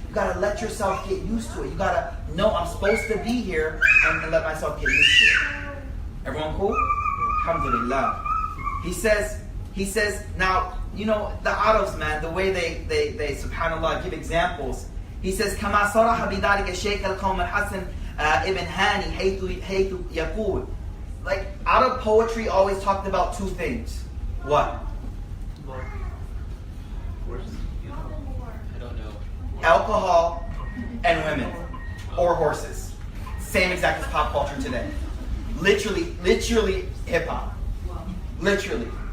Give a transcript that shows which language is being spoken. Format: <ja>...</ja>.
<en>You got to let yourself get used to it. You got to know I'm supposed to be here and let myself get used to it. Everyone cool? Alhamdulillah. He says, now, you know, the Arabs, man, the way they subhanAllah, give examples. He says,</en> <ar>كما صرح بذلك الشيخ القوم الحسن ابن هاني حيث يقول.</ar> <en>Like, Arab poetry always talked about two things. What? I don't know. Alcohol and women. Or horses. Same exact as pop culture today. Literally hip-hop. Literally.</en>